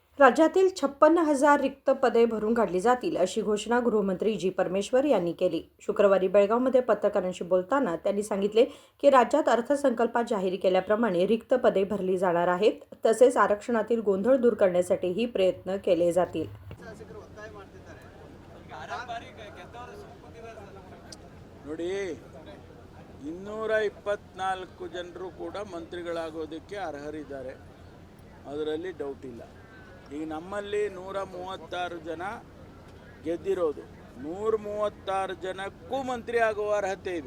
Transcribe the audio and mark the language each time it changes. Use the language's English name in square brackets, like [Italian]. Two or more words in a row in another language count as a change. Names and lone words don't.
[Marathi] राज्यातील 56,000 रिक्त पदे भरून काढली जातील अशी घोषणा गृहमंत्री जी. परमेश्वर यांनी केली. शुक्रवारी बेळगावमध्ये पत्रकारांशी बोलताना त्यांनी सांगितले की राज्यात अर्थसंकल्पात जाहीर केल्याप्रमाणे रिक्त पदे भरली जाणार आहेत. तसेच आरक्षणातील गोंधळ दूर करण्यासाठीही प्रयत्न केले जातील. [Kannada] ನೋಡಿ 224 ಜನರು ಕೂಡ ಮಂತ್ರಿಗಳಾಗೋದಕ್ಕೆ ಅರ್ಹರಿದ್ದಾರೆ. ಅದರಲ್ಲಿ ಡೌಟ್ ಇಲ್ಲ. ಈಗ ನಮ್ಮಲ್ಲಿ 136 ಜನ ಗೆದ್ದಿರೋದು, 136 ಜನಕ್ಕೂ ಮಂತ್ರಿ ಆಗುವ ಅರ್ಹತೆ ಇದೆ.